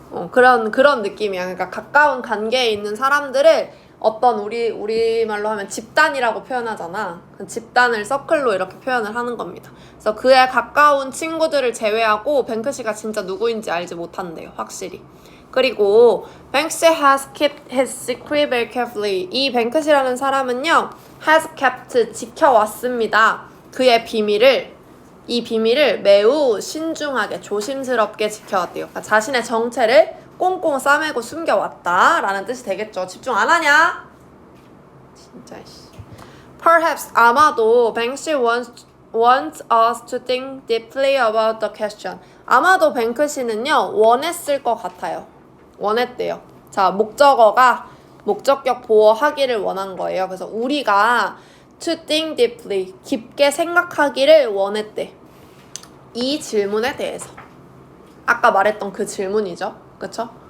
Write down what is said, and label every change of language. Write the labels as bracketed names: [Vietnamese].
[Korean] 그런 느낌이야. 그러니까 가까운 관계에 있는 사람들을 어떤 우리말로 하면 집단이라고 표현하잖아. 그 집단을 서클로 이렇게 표현을 하는 겁니다. 그래서 그의 가까운 친구들을 제외하고 뱅크시가 진짜 누구인지 알지 못한대요. 확실히. 그리고 [English] Banksy has kept his secret very carefully. [Korean] 이 뱅크시라는 사람은요, [English] has kept, [Korean] 지켜왔습니다. 그의 이 비밀을 매우 신중하게, 조심스럽게 지켜왔대요. 그러니까 자신의 정체를 꽁꽁 싸매고 숨겨왔다 라는 뜻이 되겠죠. 집중 안 하냐? 진짜 [English] Perhaps, [Korean] 아마도 [English] Banksy wants us to think deeply about the question. [Korean] 아마도 뱅크시는요, 원했을 것 같아요. 원했대요. 자, 목적어가 목적격 보어하기를 원한 거예요. 그래서 우리가 [English] to think deeply, [Korean] 깊게 생각하기를 원했대. 이 질문에 대해서. 아까 말했던 그 질문이죠. 그쵸?